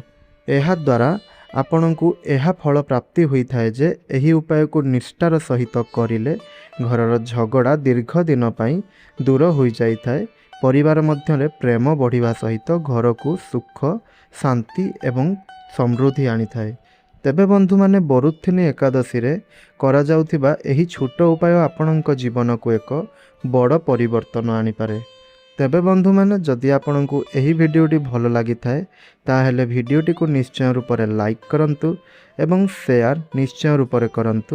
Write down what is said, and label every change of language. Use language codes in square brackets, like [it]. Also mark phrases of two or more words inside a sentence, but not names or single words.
[or] ଏହା ଦ୍ୱାରା ଆପଣଙ୍କୁ ଏହା ଫଳ ପ୍ରାପ୍ତି ହୋଇ ଥାଏ ଯେ ଏହି ଉପାୟ କୁ ନିଷ୍ଠାର ସହିତ କରିଲେ ଘରର ଝଗଡ଼ା ଦୀର୍ଘ ଦିନ ପାଇଁ ଦୂର ହୋଇ ଯାଇ ଥାଏ। ପରିବାର ମଧ୍ୟରେ ପ୍ରେମ ବଢ଼ିବା ସହିତ ଘର କୁ ସୁଖ ଶାନ୍ତି ଏବଂ ସମୃଦ୍ଧି ଆଣି ଥାଏ। ତେବେ ବନ୍ଧୁମାନେ ବରୁଥିନି ଏକାଦଶୀରେ କରାଯାଉଥିବା ଏହି ଛୋଟ ଉପାୟ ଆପଣଙ୍କ ଜୀବନକୁ ଏକ ବଡ଼ ପରିବର୍ତ୍ତନ ଆଣିପାରେ। ତେବେ ବନ୍ଧୁମାନେ ଯଦି ଆପଣଙ୍କୁ ଏହି ଭିଡ଼ିଓଟି ଭଲ ଲାଗିଥାଏ ତାହେଲେ ଭିଡ଼ିଓଟିକୁ ନିଶ୍ଚୟ ରୂପରେ ଲାଇକ୍ କରନ୍ତୁ ଏବଂ ସେୟାର ନିଶ୍ଚୟ ରୂପରେ କରନ୍ତୁ।